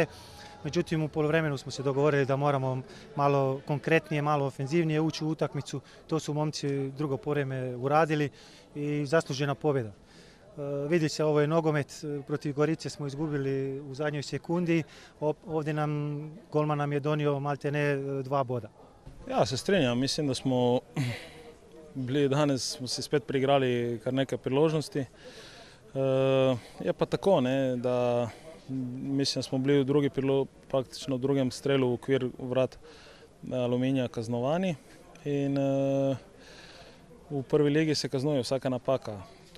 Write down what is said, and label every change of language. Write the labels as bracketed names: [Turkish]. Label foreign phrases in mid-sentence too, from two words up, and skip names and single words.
[Croatian] Međutim, u poluvremenu smo se dogovorili da moramo malo konkretnije, malo ofenzivnije ući u utakmicu. To su momci drugo poluvrijeme uradili i zaslužena pobjeda. Vidi se, ovo je nogomet, protiv Gorice smo izgubili u zadnjoj sekundi, ovdje golman nam je donio maltene 2 boda. [Slovenian] Ja, se strinjam, mislim da smo bili danes, smo se spet priigrali kar nekaj priložnosti. Je pa tako, ne, da mislim, da smo bili praktično v drugem strelu v okvir vrat Aluminija kaznovani in v prvi ligi se kaznuje vsaka napaka.